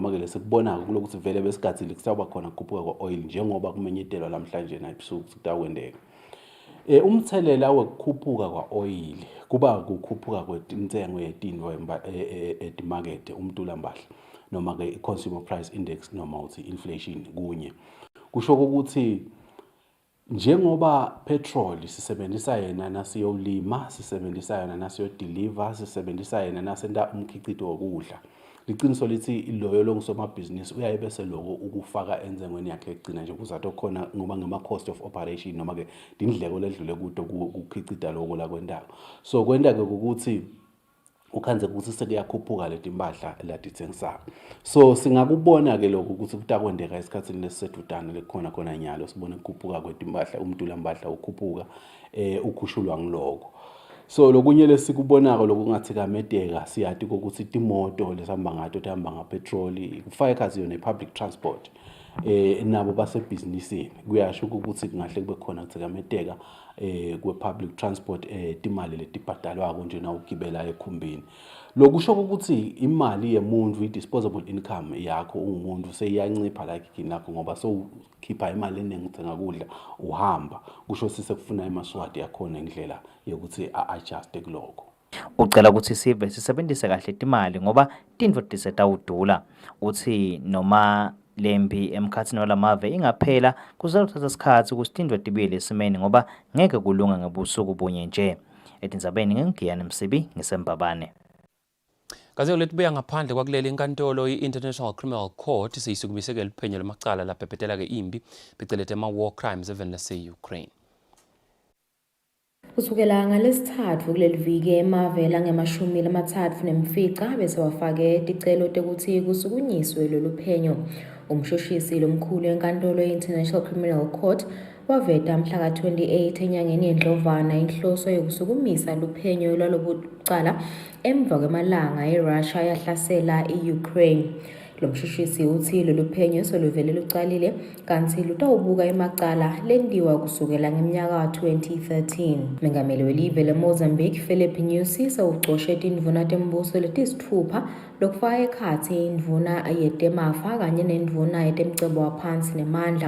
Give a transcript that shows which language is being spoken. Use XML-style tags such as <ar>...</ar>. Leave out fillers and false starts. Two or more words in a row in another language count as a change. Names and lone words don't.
<ss>noma ke lesikubona ukuthi vele besikhathile kusaba khona ukukhuphuka kwa-oil njengoba kumenyetelwa namhlanje na ebusuku kutakwendeka umthelela wokukhuphuka kwa-oil kuba ukukhuphuka kwentengo yetinto etimakethe umntulambahla noma ke i-</ss> <en>consumer price index</en> <ss>noma uthi inflation kunye kusho ukuthi njengoba petrol sisebenzisa yena nasiyolima sisebenzisa yena nasiyodeliver sisebenzisa yena nasenda umkhicido wokudla liqiniso lithi loyo longusomabhizinisi uyaye bese lokho ukufaka enzengweni yakhe egcina nje kuzathi khona ngoba ngama</ss> <en>cost of operation</en> <ss>noma ke indleko ledlule kuto ukukhicida lokho la kwendawo so kwenda ke ukuthi ukhanze ukuthi sekuyakhuphuka leti impahla ladithengisako so singakubona ke lokho ukuthi kutakwendeka esikhathini lesisedudane lekhona khona nyalo sibone ukukhuphuka kwetimpahla umntulambahla ukhuphuka ukhushulwa ngiloko so lokunye lesikubonako lokungathikamedeka siyathi ukuthi timoto lesihamba ngato tehamba ngapetrol kufaka ekhathi yona</ss> <en>public transport</en> <ss>nabo basebhizinisini kuyasho ukuthi kungahle kube khona ukuthikamedeka kwe-</ss> <en>public transport</en> <ss>timali letibhadalwako nje na ukugibela ekhumbini lokusho ukuthi imali yemuntu i-</ss> <en>disposable income</en> <ss>yakho ungumuntu seyiyancipha like kini lakho ngoba sowukhipha imali eningi uthenga kudla uhamba kusho sisekufuna imaswati yakhona indlela yokuthi a-adjust kuloko ucela ukuthi sive sisebenzise kahle imali ngoba tintfo tisetawudula uthi noma lempi emkhathini walamave ingaphela kuzothatha isikhathi ukuthi tintfo tibuyele esimeni ngoba ngeke kulunga ngebusuku bunye nje etindzabeni ngengiyani Msibi ngisembabane Kaze ulethu buya ngaphandle kwakuleli inkantolo i-International Criminal Court siyisukumiseke liphenyo lamacala lapepetela ke impi phecelete ama-</ss> <en>war crimes</en> <ss>even nase-Ukraine. Kusukela ngalesithathu kuleli viki emave langemashumi lamathathu nemfica bese wafake ticelo tekuthi kusukunyiswe lolu phenyo. Umshushisi lomkhulu enkantolo ye-International Criminal Court waveta mhla ka-28 enyangeni yeNdlovana inhloso yokusukumisa luphenyo lwalobucala emva kwemalanga iRussia yahlasela i-Ukraine. Lo mshushisi uthi lolu phenyo soluvele lucalile kanti lutawubuka emacala lendiwa kusukela ngeminyaka ka-2013. Mengameli welive leMozambique Philip Nyusi sewucoshe tindvuna tembuso letisithupha lokufaka ekhatsi indvuna yetemafa kanye nendvuna yetemcebo waphansi nemandla.</ss>